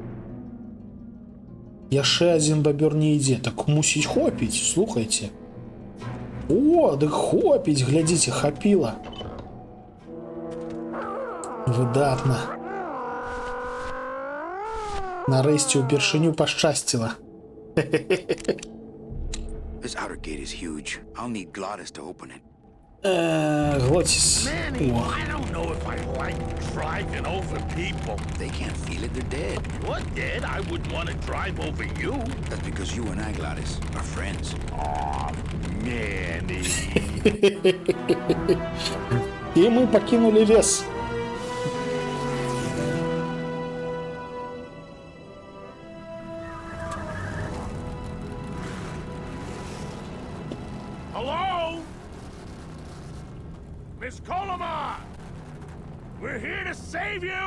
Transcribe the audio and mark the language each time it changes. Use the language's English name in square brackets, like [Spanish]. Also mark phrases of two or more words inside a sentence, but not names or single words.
[Belarusian] Яшчэ адзін бабёр не ідзе, так мусіць хопіць, слухайте. О, дык хопіць, глядзіце, хапіла. Выдатна. Нарэшце ўпершыню пашчасціла. [English] This outer gate is huge. I'll need Glottis to open it. [Belarusian] Глотіс. [English] Manny, [Belarusian] О. [English] I don't know if I like driving over people. They can't feel it, they're dead. You're dead. I wouldn't want to drive over you. That's because you and I, Glottis, are friends. Aw, Manny. [Belarusian] І ми пакінулі лес. [English] Hello? Miss Colomar! We're here to save you!